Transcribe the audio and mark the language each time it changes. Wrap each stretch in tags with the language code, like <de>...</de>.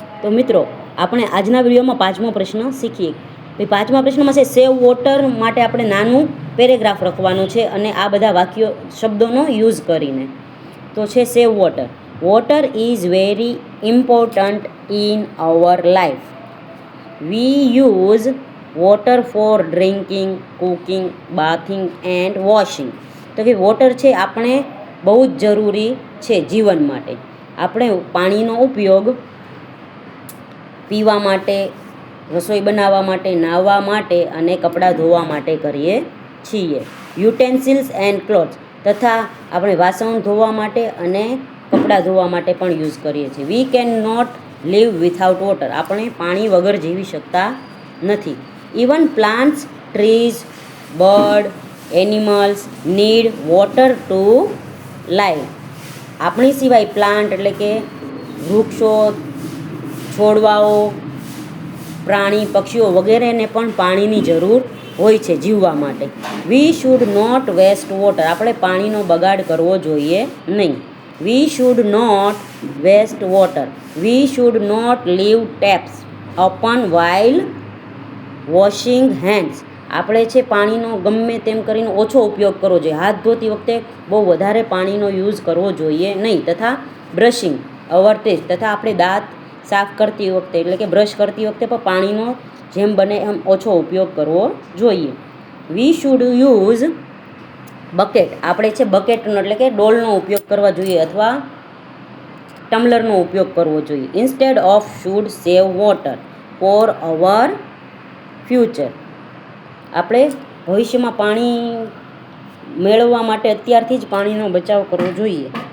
<gu>તો મિત્રો આપણે આજના વિડીયોમાં પાંચમો પ્રશ્ન શીખીએ. ભાઈ પાંચમા પ્રશ્નમાં છે સેવ વોટર માટે આપણે નાનું પેરેગ્રાફ લખવાનું છે અને આ બધા વાક્યો શબ્દોનો યુઝ કરીને. તો છે save water.</gu> <en>Water is very important in our life. We use water for drinking, cooking, bathing and washing.</en> <gu>તો કે વોટર છે આપણે બહુ જ જરૂરી છે જીવન માટે. આપણે પાણીનો ઉપયોગ પીવા માટે, રસોઈ બનાવવા માટે, નાહવા માટે અને કપડાં ધોવા માટે કરીએ છીએ.</gu> <en>utensils and clothes</en> <gu>તથા આપણે વાસણ ધોવા માટે અને કપડાં ધોવા માટે પણ યુઝ કરીએ છીએ.</gu> <en>We can not live without water.</en> <gu>આપણે પાણી વગર જીવી શકતા નથી.</gu> <en>Even plants, trees, bird, animals need water to live.</en> <gu>આપણી સિવાય પ્લાન્ટ એટલે કે વૃક્ષો, છોડવાઓ, પ્રાણી, પક્ષીઓ વગેરેને પણ પાણીની જરૂર હોય છે જીવવા માટે.</gu> <en>We should not waste water.</en> <gu>આપણે પાણીનો બગાડ કરવો જોઈએ નહીં.</gu> <en>We should not waste water. We should not leave taps open while washing hands.</en> <gu>આપણે છે પાણીનો ગમે તેમ કરીને ઓછો ઉપયોગ કરવો જોઈએ. હાથ ધોતી વખતે બહુ વધારે પાણીનો યુઝ કરવો જોઈએ નહીં. તથા</gu> <en>brushing our teeth</en> <gu>તથા આપણે દાંત સાફ કરતી વખતે એટલે કે બ્રશ કરતી વખતે પણ પાણીનો જેમ બને એમ ઓછો ઉપયોગ કરવો જોઈએ.</gu> <en>We should use bucket.</en> <gu>આપણે છે બકેટનો એટલે કે ડોલનો ઉપયોગ કરવા જોઈએ અથવા ટમ્બલરનો ઉપયોગ કરવો જોઈએ.</gu> <en>Instead of should save water for our future.</en> <gu>આપણે ભવિષ્યમાં પાણી મેળવવા માટે અત્યારથી જ પાણીનો બચાવ કરવો જોઈએ.</gu>